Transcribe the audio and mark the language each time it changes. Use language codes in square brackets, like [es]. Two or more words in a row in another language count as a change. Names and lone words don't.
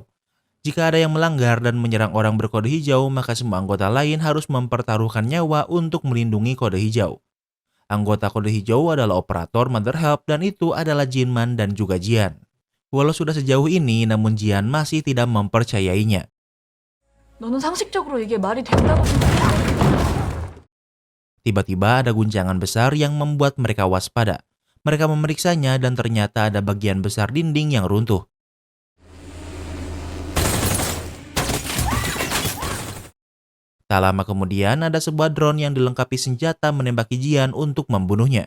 [id] Jika ada yang melanggar dan menyerang orang berkode hijau, maka semua anggota lain harus mempertaruhkan nyawa untuk melindungi kode hijau. Anggota kode hijau adalah operator Mother Help dan itu adalah Jinman dan juga Jian. Walau sudah sejauh ini, namun Jian masih tidak mempercayainya. [ko] 너는 상식적으로 이게 말이 된다고 생각해? [id] Tiba-tiba ada guncangan besar yang membuat mereka waspada. Mereka memeriksanya dan ternyata ada bagian besar dinding yang runtuh. Tak lama kemudian ada sebuah drone yang dilengkapi senjata menembaki Jian untuk membunuhnya.